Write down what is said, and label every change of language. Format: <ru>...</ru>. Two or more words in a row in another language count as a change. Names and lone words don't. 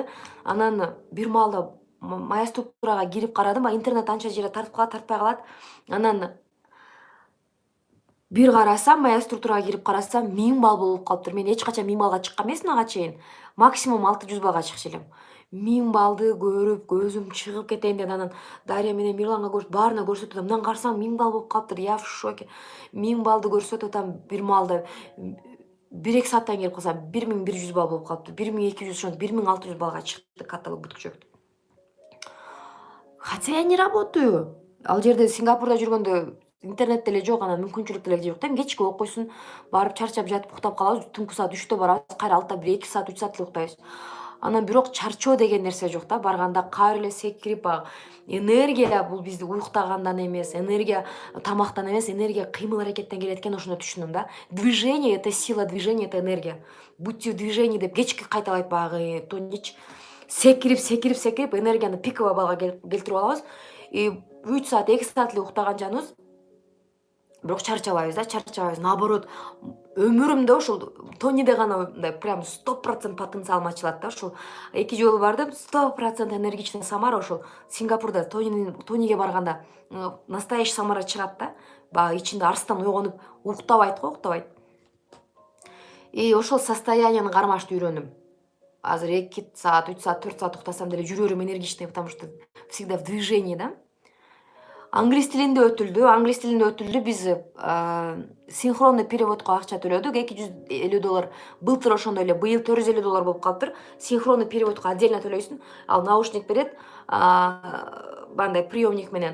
<ky>Анан бир маалда</ky> <ru>моя структурага</ru> <ky>кирип карадым, интернет анча жерде тартып калат, тартпай калат. Анан Бир карасам,</ky> <ru>моя структурага</ru> <ky>кирип карасам 1000 балл болуп калыптыр. Мен эч качан 1000 баллга чыккан эмесмин ага чейин. Максимум 600 баллга чыкчу элем. 1000 баллды көрүп, көзүм чыгып кетейин деп анан Дарья менен Мирланга баарына көрсөтүп атам. Мындан карасаң 1000 балл болуп калыптыр.</ky> <ru>Я в шоке.</ru> <ky>1000 баллды көрсөтүп атам бир маалда. 1-2 сааттан келип калсам 1100 балл болуп калыптыр. 1200 ошентип 1600 баллга чыкты каталог бүтүкчөктү.</ky> <ru>Хотя я не работаю.</ru> <ky>Ал жерде Сингапурда жүргөндө интернет деле жок, анан мүмкүнчүлүк деле жок да. Эми кечке окуйсуң, барып чарчап жатып уктап калабыз, түнкү саат 3тө барабыз, кайра алтыда бир 2 саат, 3 саат эле уктайбыз. Анан бирок чарчоо деген нерсе жок да. Барганда кайра эле секирип, баягы энергия бул бизди уюктагандан эмес, энергия тамактан эмес, энергия кыймыл аракеттен келет экен, ошондо түшүндүм да.</ky> <ru>Движение — это сила, движение — это энергия. Будьте в движении</ru> <ky>деп кечке кайталайт баягы Тонич. Секирип энергияны пиковый баллга келтирип алабыз. 3 саат, 2 саат эле уктаган жаныбыз. Бирок чарчабайбыз. Наоборот, өмүрүмдө ушул Тониде гана мындай прям 100% потенциалым ачылат да. Ушул 2 жолу бардым, 100% энергичный Самара. Ушул Сингапурда Тониге барганда настоящий Самара чыгат да. Баягы ичинде арстан ойгонуп уктабайт го, уктабайт. Ошол состоянияны кармашты үйрөндүм. Азыр 2 саат, 3 саат, 4 саат уктасам деле жүрөгүм энергичный,</ky> <ru>потому что всегда в движении</ru> <ky>да. Англис тилинде өтүлдү. Биз</ky> <ru>синхронный переводко</ru> <ky>акча төлөдүк. $250. Былтыр ошондой эле, быйыл $450 болуп калыптыр.</ky> <ru>Синхронный переводко отдельно</ru> <ky>төлөйсүң. Ал наушник берет, бандай приемник менен.</ky>